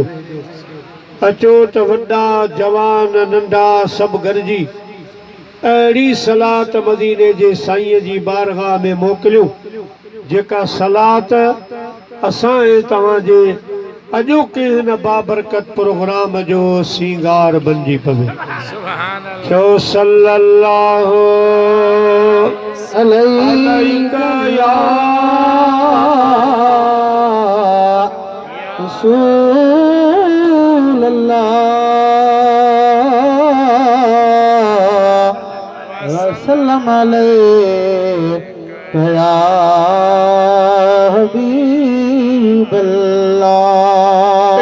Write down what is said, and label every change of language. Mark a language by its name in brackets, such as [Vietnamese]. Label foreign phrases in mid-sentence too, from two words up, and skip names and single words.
[Sindhi] अचो त वॾा जवान नंढा सभु गॾिजी अहिड़ी सलात मदीने जे साईंअ जी बारगाह में मोकिलियूं जेका सलात असां ऐं तव्हांजे अॼोके हिन बाबरकत प्रोग्राम जो सींगार बणिजी पवे। [Arabic] चओ صلى الله عليك يا رسول الله وسلم عليك يا حبيب الله.